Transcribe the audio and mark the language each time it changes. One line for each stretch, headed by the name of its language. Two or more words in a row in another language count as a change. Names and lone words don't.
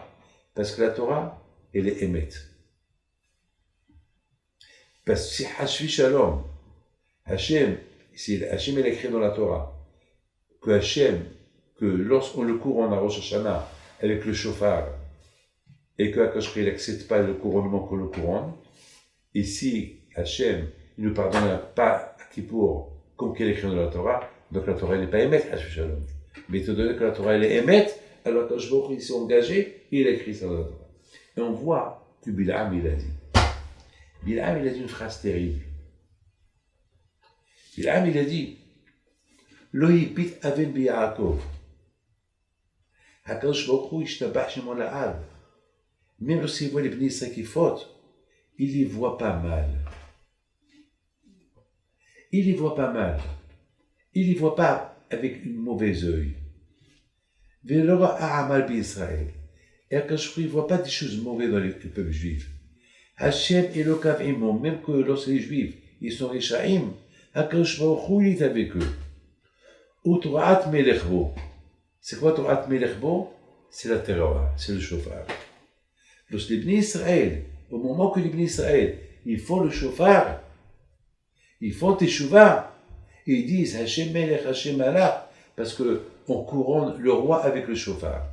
French: Parce que la Torah, elle est émette. Parce que si
Hebrew: חס ושלום,
French: Hachem, si Hachem il a écrit dans la Torah, que lorsqu'on le couronne à Rosh Hashanah avec le shofar, et que
Hebrew: הקדוש ברוך הוא
French: n'accepte pas le couronnement qu'on le couronne, et si Hachem il ne nous pardonne pas à Kippour, comme qu'il est écrit dans la Torah, donc la Torah n'est pas émette,
Hebrew: חס ושלום.
French: Mais étant donné que la Torah elle est émette, alors
Hebrew: הקדוש ברוך הוא
French: il s'est engagé, et il a écrit ça dans la Torah. Et on voit que Bil'am il a dit. Bil'am il a dit une phrase terrible. Bil'am il a dit
Hebrew: לא הביט און ביעקב. הקדוש ברוך הוא ישתבח שמו לעד.
French: Même lorsqu'il voit les Bnei Israël qui fautent, il les voit pas mal. Il les voit pas mal. Il les voit pas avec une mauvaise œil.
Hebrew: ולא העמל בישראל.
French: Et
Hebrew: הקדוש ברוך הוא
French: ne voit pas des choses mauvaises dans le peuple juif.
Hebrew: השם אלוקיו עמו,
French: même que lorsque les juifs ils sont Réchaïm,
Hebrew: הקדוש ברוך הוא
French: il est avec eux.
Hebrew: ותרועת מלך בו.
French: C'est quoi
Hebrew: תרועת מלך בו?
French: C'est la terreur, c'est le shofar. Lorsque les Bnei Israël, au moment que les Bnei Israël, ils font le shofar, ils font teshuvah, et ils disent
Hebrew: השם מלך, השם מלך,
French: parce qu'on couronne le roi avec le shofar.